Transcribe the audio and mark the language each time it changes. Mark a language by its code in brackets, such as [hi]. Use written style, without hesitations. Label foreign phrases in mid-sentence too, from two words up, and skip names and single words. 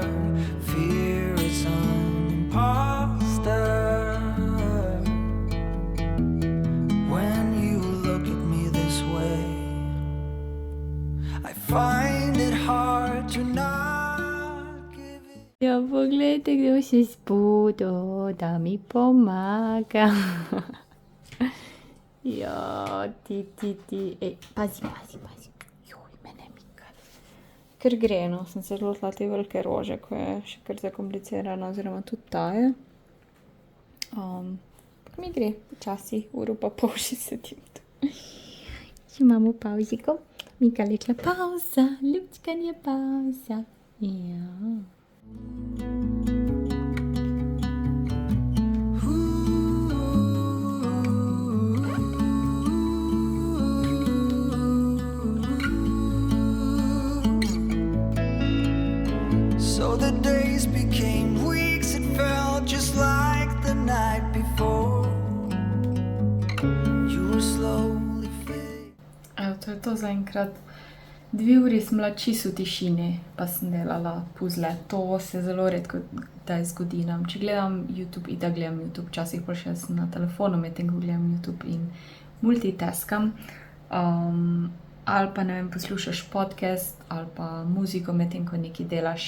[en] Fear is an imposter. When you look at me this way, I find it hard to not give it. [sl] Ja, poglejte, kdo se zbudo, da mi pomaga. Ja, ti, ej, pazi, joj, mene Mika. Ker gre, no, sem se lotila te velike rože, ko je še kar zakomplicirana, oziroma tudi ta je. Mi gre, počasi, uro pa pol še sedim tu. Še imamo pauziko, Mika rekla pauza, lučkanje pauza, ja. [en] So the days became weeks, it felt just like the night before. You were slowly fading. [sl] Evo, to je to zaenkrat. 2 uri sem bila čisto v tišini, pa sem delala puzle. To se zelo redko kdaj zgodi nam. Če gledam YouTube, da gledam YouTube, včasih pa še sem na telefonu, medtem ko gledam YouTube in multitaskam. Ali pa, ne vem, poslušaš podcast ali pa muziko, medtem ko nekaj delaš.